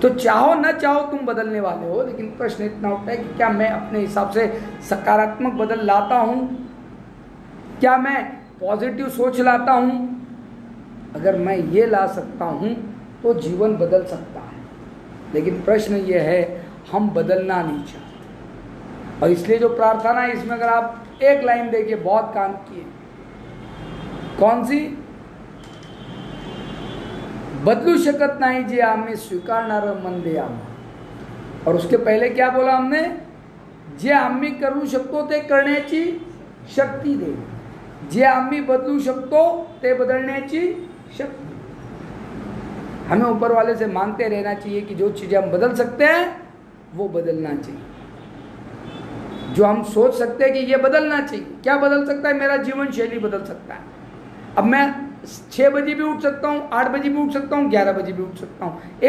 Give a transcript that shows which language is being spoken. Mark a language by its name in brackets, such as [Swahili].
[Hindi] तो चाहो न चाहो तुम बदलने वाले हो। लेकिन प्रश्न इतना उठता है कि क्या मैं अपने हिसाब से सकारात्मक बदल लाता हूं, क्या मैं पॉजिटिव सोच लाता हूं। अगर मैं ये ला सकता हूं तो जीवन बदल सकता है। लेकिन प्रश्न ये है, हम बदलना नहीं चाहते। और इसलिए जो प्रार्थना है, इसमें अगर आप एक लाइन देखिए, बहुत काम की है। कौन सी? [Marathi] बदलू शकत नाही जे आम्ही स्वीकारणार मन दे आम्हा। [Hindi] और उसके पहले क्या बोला हमने? [Marathi] जे आम्ही करू शकतो ते करण्याची शक्ती दे। जे आम्ही बदलू शकतो ते बदलण्याची शक्ति। [Hindi] हमें ऊपर वाले से मांगते रहना चाहिए कि जो चीजें हम बदल सकते हैं वो बदलना चाहिए। जो हम सोच सकते हैं कि ये बदलना चाहिए। क्या बदल सकता है? मेरा जीवन शैली बदल सकता है। अब मैं 6 बजे भी उठ सकता हूँ, 8 बजे भी उठ सकता हूँ, 11 बजे भी उठ सकता हूँ।